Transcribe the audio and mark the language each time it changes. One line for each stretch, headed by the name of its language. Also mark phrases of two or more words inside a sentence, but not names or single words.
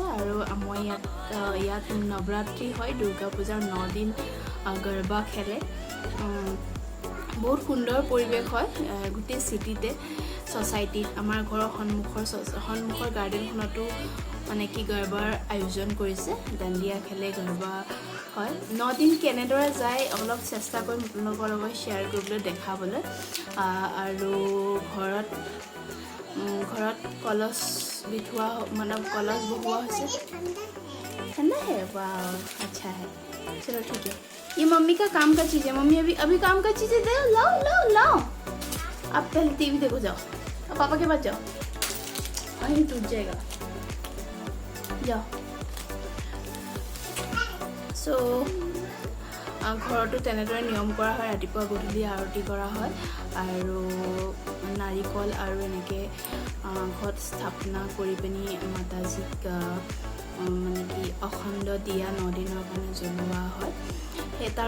Assamese: আৰু মই ইয়াত নৱৰাত্ৰি হয় দুৰ্গা পূজাৰ 9 দিন গৰবা খেলে বহুত সুন্দৰ পৰিৱেশ হয় গোটেই সিটিতে সোসাইটিত আমাৰ ঘৰৰ সন্মুখৰ গাৰ্ডেনখনতো মানে কি গৰবাৰ আয়োজন কৰিছে ডান্ডিয়া খেলে গৰবা হয় 9 দিন কেনেদৰে যায় অলপ চেষ্টা কৰিম আপোনালোকৰ লগত শ্বেয়াৰ কৰিবলৈ দেখাবলৈ আৰু ঘৰত
Hindi: कलश बिठुआ मतलब कलश बहुआ है ठंडा है वाह अच्छा है चलो ठीक है ये मम्मी का काम का चीज़ है मम्मी अभी काम का चीज़ें दे लाओ अब पहले टीवी देखो जाओ अब पापा के पास जाओ वहीं टूट जाएगा जाओ
Assamese: सो ঘৰটো তেনেদৰে নিয়ম কৰা হয় ৰাতিপুৱা গধূলি আৰতি কৰা হয় আৰু নাৰিকল আৰু এনেকৈ ঘৰত স্থাপনা কৰি পিনি মাতাজীক মানে কি অখণ্ড দিয়া 9 দিনৰ কাৰণে জ্বলোৱা হয় সেই তাৰো